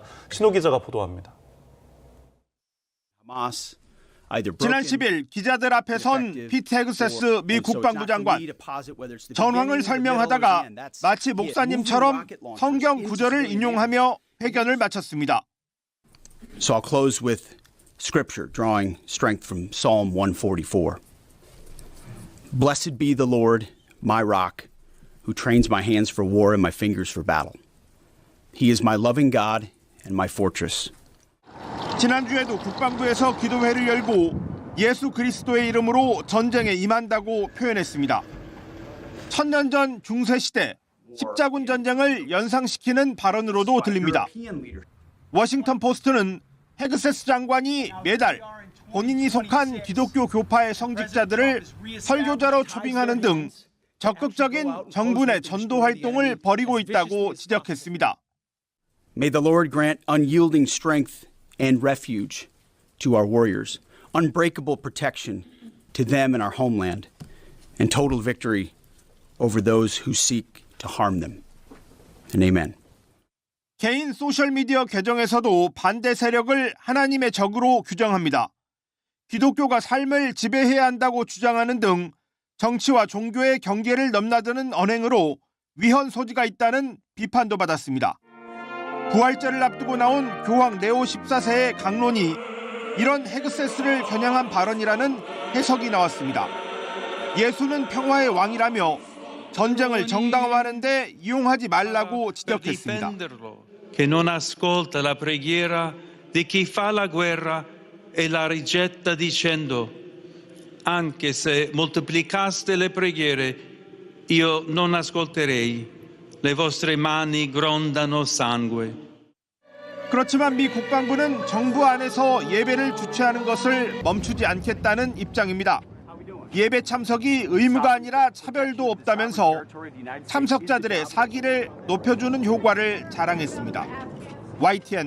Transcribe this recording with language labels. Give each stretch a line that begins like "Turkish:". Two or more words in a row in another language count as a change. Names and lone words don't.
Korean: 신호 기자가 보도합니다. 지난 10일 기자들 앞에 선 피트 헤그세스 미 국방부 장관, 전황을 설명하다가 마치 목사님처럼 성경 구절을 인용하며 회견을 마쳤습니다.
English: So I'll close with scripture drawing strength from Psalm 144. Blessed be the Lord, my rock, who trains my hands for war and my fingers for battle. He is my loving God and my fortress.
Korean: 지난주에도 국방부에서 기도회를 열고 예수 그리스도의 이름으로 전쟁에 임한다고 표현했습니다. 1000년 전 중세시대 십자군 전쟁을 연상시키는 발언으로도 들립니다. 워싱턴 포스트는 헤그세스 장관이 매달 본인이 속한 기독교 교파의 성직자들을 설교자로 초빙하는 등 적극적인 정부 내 전도 활동을 벌이고 있다고 지적했습니다.
English: May the Lord grant unyielding strength and refuge to our warriors, unbreakable protection to them and our homeland, and total victory over those who seek to harm them. And amen.
Korean: 개인 소셜미디어 계정에서도 반대 세력을 하나님의 적으로 규정합니다. 기독교가 삶을 지배해야 한다고 주장하는 등 정치와 종교의 경계를 넘나드는 언행으로 위헌 소지가 있다는 비판도 받았습니다. 부활절을 앞두고 나온 교황 네오 14세의 강론이 이런 헤그세스를 겨냥한 발언이라는 해석이 나왔습니다. 예수는 평화의 왕이라며 전쟁을 정당화하는 데 이용하지 말라고 지적했습니다.
Italian: Che non ascolta la preghiera di chi fa la guerra e la rigetta dicendo anche se moltiplicaste le preghiere io non ascolterei le vostre mani grondano sangue.
Korean: 그렇지만 미 국방부는 정부 안에서 예배를 주최하는 것을 멈추지 않겠다는 입장입니다. 예배 참석이 의무가 아니라 차별도 없다면서 참석자들의 사기를 높여주는 효과를 자랑했습니다.